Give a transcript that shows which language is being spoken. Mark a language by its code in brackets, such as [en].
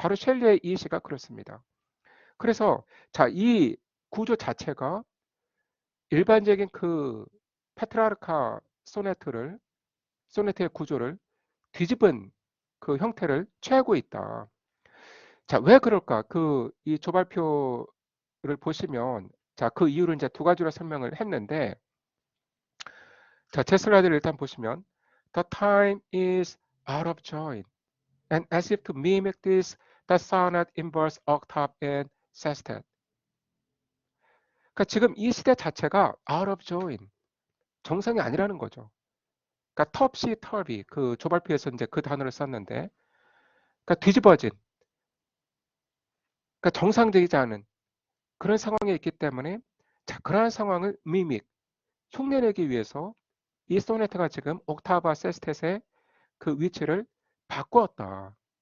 [ko] 바로 셸리의 이 시가 그렇습니다. 그래서 자, 이 구조 자체가 일반적인 그 페트라르카 소네트의 구조를 뒤집은 그 형태를 취하고 있다. 자, 왜 그럴까? 이 조발표를 보시면, 자, 그 이유를 이제 두 가지로 설명을 했는데, 자, 제 슬라이드를 일단 보시면, [en] the time is out of joint, and as if to mimic this, the sonnet inverse octave and sestet. [ko] 그러니까 지금 이 시대 자체가 [en] out of joint, [ko] 정상이 아니라는 거죠. 그러니까 텁시 텁이 그 조발표에서 이제 그 단어를 썼는데, 그러니까 뒤집어진, 그러니까 정상적이지 않은 그런 상황에 있기 때문에, 자, 그러한 상황을 미믹, 흉내내기 위해서 이 소네트가 지금 옥타브와 세스텟의 그 위치를 바꾸었다.